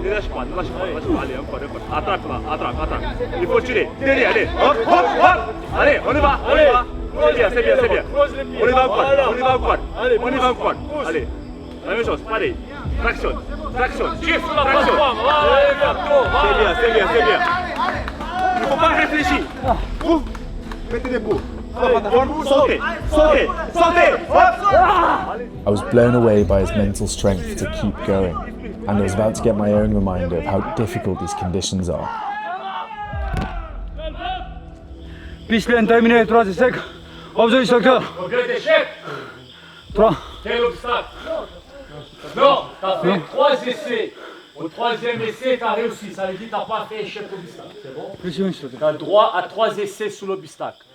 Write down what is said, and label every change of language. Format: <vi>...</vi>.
<fr>Ne lâche pas. Allez, encore. Attrape. Il faut tirer. Allez. Hop. Allez, on y va. C'est bien. On y va encore. Allez. La même chose, pareil. Traction. Tire sur la plateforme. C'est bien. Il ne faut pas réfléchir. Ouf. Mettez des coups. Sautez.</fr> <en>I was blown away by his mental strength to keep going, and I was about to get my own reminder of how difficult these conditions are.</en> <fr>Piste pleine terminée, 3 essais. Objet instructeur. Objet d'échec. 3. Quel obstacle? Non, t'as fait 3 essais. Au 3e essai, t'as réussi. Ça veut dire que t'as pas fait échec obstacle. C'est bon? T'as le droit à 3 essais sous l'obstacle.</fr>